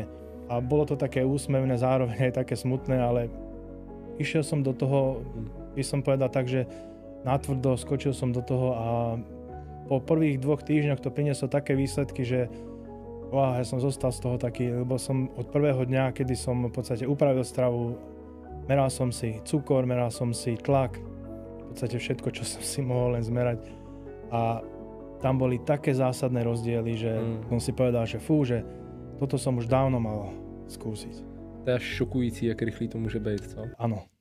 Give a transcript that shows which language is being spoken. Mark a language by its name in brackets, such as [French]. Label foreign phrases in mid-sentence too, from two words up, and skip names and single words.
[Slovak] A bolo to také úsmevné, zároveň aj také smutné, ale išiel som do toho, by som povedal tak, že natvrdo skočil som do toho a po prvých 2 týždňoch to prinieslo také výsledky, že ja som zostal z toho taký, lebo som od prvého dňa, kedy som v podstate upravil stravu, meral som si cukor, meral som si tlak, v podstate všetko, čo som si mohol len zmerať. A tam boli také zásadné rozdiely, že som si povedal, že že toto som už dávno mal skúsiť. [Czech] To je až šokující, jak rychlý to může být, co? [Slovak] Áno.